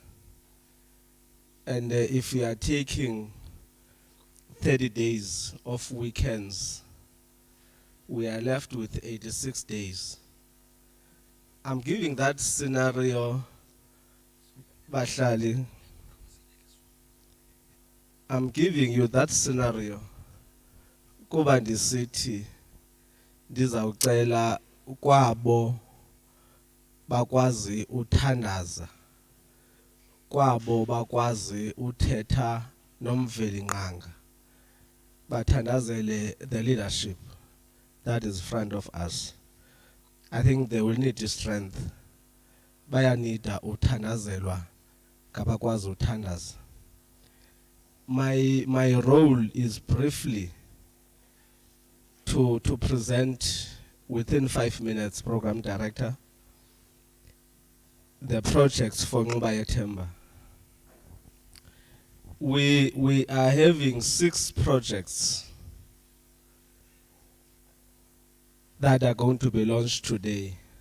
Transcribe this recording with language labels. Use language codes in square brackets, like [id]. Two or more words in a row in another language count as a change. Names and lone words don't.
[en] And if we are taking 30 days of weekends, we are left with 86 days. I'm giving that scenario, Bahlali. I'm giving you that scenario. [xh] Kuba ndisithi ndizawucela kwabo bakwazi uthandaza, kwabo bakwazi uthetha nomveli nqanga, bathandazele [en] the leadership that is in front of us. I think they will need strength. [xh] Bayanida uthandazelwa ngabakwazi uthandaza. [en] My role is briefly to present within 5 minutes, Program Director, the projects for Inxuba Yethemba. We are having 6 projects that are going to be launched today.